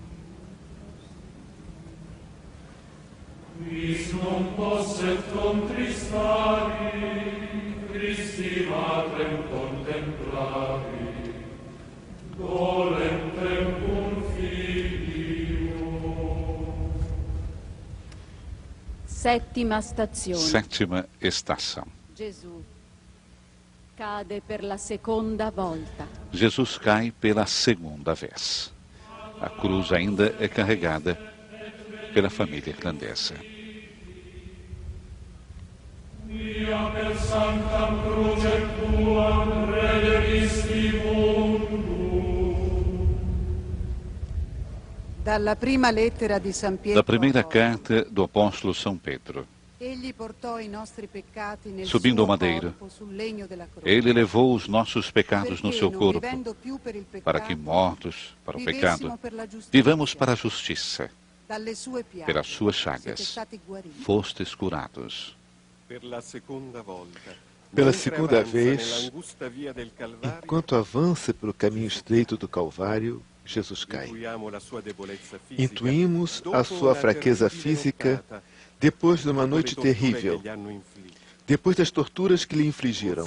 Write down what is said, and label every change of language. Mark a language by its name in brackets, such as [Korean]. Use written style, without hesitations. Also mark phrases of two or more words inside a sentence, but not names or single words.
[Latin] Quis non posset contristari, Christi matrem contemplari, dolem tempum filio. [Italian] Settima stazione. [Portuguese] Sétima estação. [Italian] Gesù cade per la seconda volta. [Portuguese] Jesus cai pela segunda vez. A cruz ainda é carregada pela família irlandesa. [Latin] Via per sanctam crucem tuam redemisti mundum. [Italian] Dalla prima lettera di San Pietro [Portuguese] Da primeira carta do apóstolo São Pedro. [Italian] Egli portò i nostri peccati nel [Portuguese] Subindo [Italian] suo [Portuguese] ao madeiro, [Italian] corpo sul legno della croce. [Portuguese] Ele levou os nossos pecados no [Italian] Perché, [Portuguese] seu [Italian] non [Portuguese] corpo, [Italian] vivendo più per il peccato, [Portuguese] para que, mortos para o [Italian] vivessimo [Portuguese] pecado, [Italian] per la giustizia. [Portuguese] vivamos para a justiça. [Italian] Dalle sue piaghe [Portuguese] Pelas suas [Italian] siete [Portuguese] chagas [Italian] stati guariti. [Portuguese] fostes curados. Pela segunda vez, enquanto avança pelo caminho estreito do Calvário, Jesus cai. Intuímos a sua fraqueza física depois de uma noite terrível, depois das torturas que lhe infligiram.